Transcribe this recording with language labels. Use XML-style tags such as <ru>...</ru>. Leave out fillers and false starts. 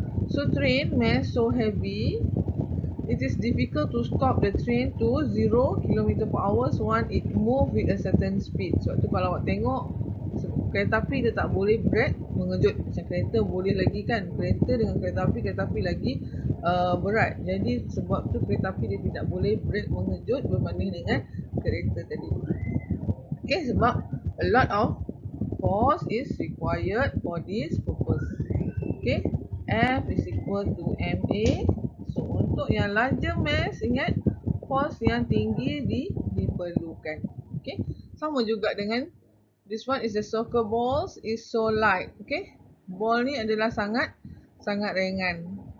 <en>So train mass so heavy, it is difficult to stop the train to 0 km/h once it move with a certain speed.</en> <ms>Sebab tu kalau awak tengok kereta api dia tak boleh brake mengejut. Macam kereta boleh lagi kan, kereta dengan kereta api lagi berat. Jadi sebab tu kereta api dia tidak boleh brake mengejut berbanding dengan kereta tadi.</ms> <en>Okay,</en> <ms>sebab</ms> <en>a lot of force is required for this purpose. Okay, F is equal to MA.</en> <ms>So untuk yang</ms> <en>larger mass,</en> <ms>ingat force yang tinggi diperlukan. Okay, sama juga dengan</ms> <en>this one is the soccer balls is so light.</en> <ms>Okay, ball ni adalah sangat ringan.</ms>